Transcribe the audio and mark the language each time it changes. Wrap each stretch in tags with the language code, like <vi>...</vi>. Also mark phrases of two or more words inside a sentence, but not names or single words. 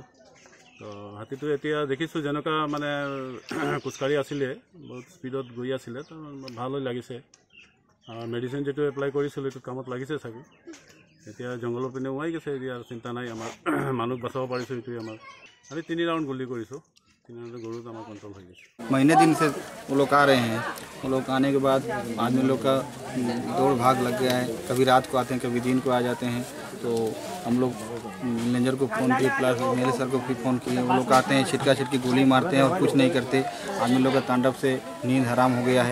<as>তো হাতীটো এতিয়া দেখিছোঁ যেনেকুৱা মানে খোজকাঢ়ি আছিলে, বহুত স্পীডত গৈ আছিলে, তো ভালেই লাগিছে। মেডিচিন যিটো এপ্লাই কৰিছিলোঁ এইটো কামত লাগিছে চাগে। এতিয়া জংঘলৰ পিনে ওলাই গৈছে, এতিয়া চিন্তা নাই। আমাৰ মানুহ বচাব পাৰিছোঁ, এইটোৱে আমাৰ। আমি 3 ৰাউণ্ড গুলি কৰিছোঁ, 3 ৰাউণ্ড গৰুত আমাৰ কণ্ট্ৰল হৈ গৈছে।</as> <hi>महीने दिन से वो लोग आ रहे हैं। वो लोग आने के बाद आदमी लोग का दौड़ भाग लग गया है। कभी रात को आते हैं, कभी दिन को आ जाते हैं। तो हम लोग मैनेजर को फ़ोन किए, प्लस मेरे सर को भी फ़ोन किए। वो लोग आते हैं, छिटका छिटकी गोली मारते हैं और कुछ नहीं करते। आदमी लोग का तांडव से नींद हराम हो गया है।</hi>